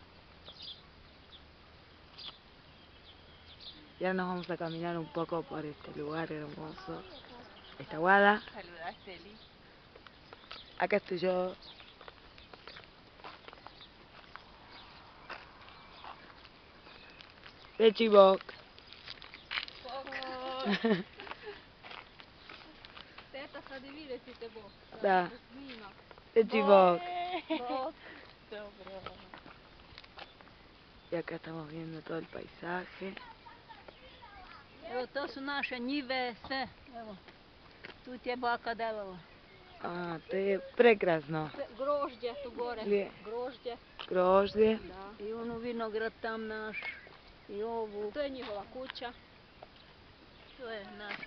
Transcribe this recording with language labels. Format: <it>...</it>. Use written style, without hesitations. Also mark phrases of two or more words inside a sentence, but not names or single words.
<es>Ya nos vamos a caminar un poco por este lugar hermoso. Esta Guada. Saludaste, Eli. Acá estoy yo. De Chibok.</es> <hr>Teta sad i vidjeti te Bog. Da. Snimak.</hr> <es>De Chibok.</es> <hr>Bog. Dobro.</hr> <es>Y acá estamos viendo todo el paisaje.</es> <hr>Evo, to su naše njive, sve. Evo, tu ti je baka delala. A, to je prekrasno. Grožđe tu gore. Gdje? Grožđe. Grožđe. Da. I onu vinograd tam naš. I ovu. To je njihova kuća. To je naša</hr>